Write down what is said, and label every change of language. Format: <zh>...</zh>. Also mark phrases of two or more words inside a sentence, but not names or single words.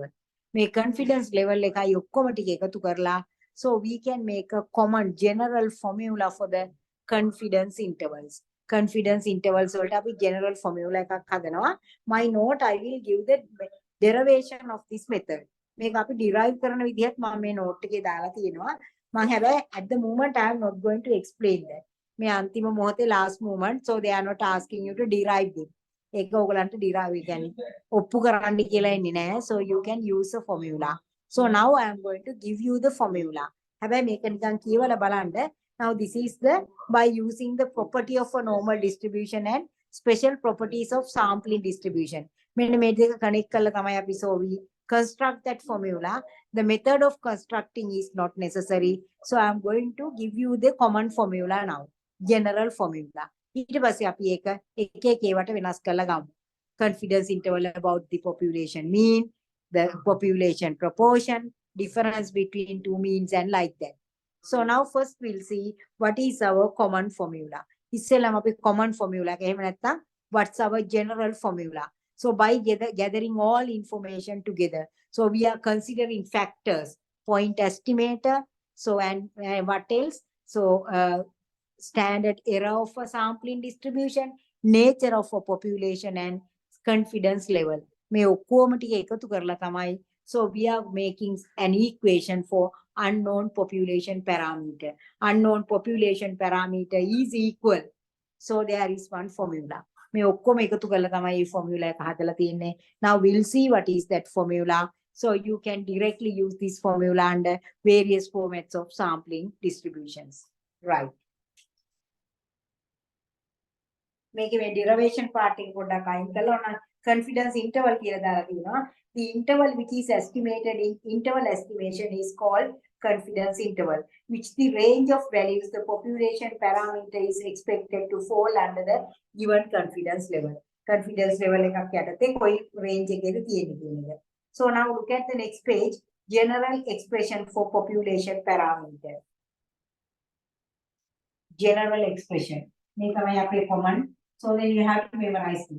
<en>Make confidence level like so we can make a common general formula for the confidence intervals. Confidence intervals general formula. My note, I will give the derivation of this method. Make up derive</en> <si>කරන විදිහත් මම මේ note එකේ දාලා තියෙනවා. මම හැබැයි</si> <en>at the moment I am not going to explain that.</en> <si>මේ අන්තිම මොහොතේ</si> <en>last moment, so they are not asking you to derive them.</en> <si>ඒක ඕගලන්ට derive කියන්නේ ඔප්පු කරන්න කියලා එන්නේ නැහැ.</si> <en>So you can use a formula. So now I am going to give you the formula.</en> <si>හැබැයි මේක නිකන් කියවලා බලන්න.</si> <en>Now this is the by using the property of a normal distribution and special properties of sampling distribution.</en> <si>මෙන්න මේ දෙක connect කරලා තමයි අපි</si> <en>so we construct that formula. The method of constructing is not necessary. So I am going to give you the common formula now. General formula.</en> <si>ඊට පස්සේ අපි ඒක එක එක ඒවට වෙනස් කරලා ගමු.</si> <en>Confidence interval about the population mean, the population proportion, difference between two means and like that. So now first we'll see what is our common formula.</en> <si>ඉස්සෙල්ලාම අපි</si> <en>common formula</en> <si>එක එහෙම නැත්නම්</si> <en>what's our general formula. So by gathering all information together, so we are considering factors, point estimator, so and what else? So standard error of a sampling distribution, nature of a population and confidence level.</en> <si>මේ ඔක්කොම ටික එකතු කරලා තමයි.</si> <en>So we are making an equation for unknown population parameter. Unknown population parameter is equal. So there is one formula.</en> <si>මේ ඔක්කොම එකතු කරලා තමයි මේ formula එක හදලා තියෙන්නේ.</si> <en>Now we'll see what is that formula. So you can directly use this formula under various formats of sampling distributions. Right.</en> <si>මේකේ මේ</si> <en>derivation part</en> <si>එක පොඩ්ඩක් අයින් කරලා ඔන්න</si> <en>confidence interval</en> <si>කියලා දාලා තියෙනවා.</si> <en>The interval which is estimated in interval estimation is called confidence interval, which the range of values the population parameter is expected to fall under the given confidence level. Confidence level</en> <si>එකක් යටතේ කොයි range එකේද තියෙන්නේ කියන එක.</si> <en>So now look at the next page, general expression for population parameter. General expression.</en> <si>මේ තමයි අපේ common.</si> <en>So then you have to memorize it.</en>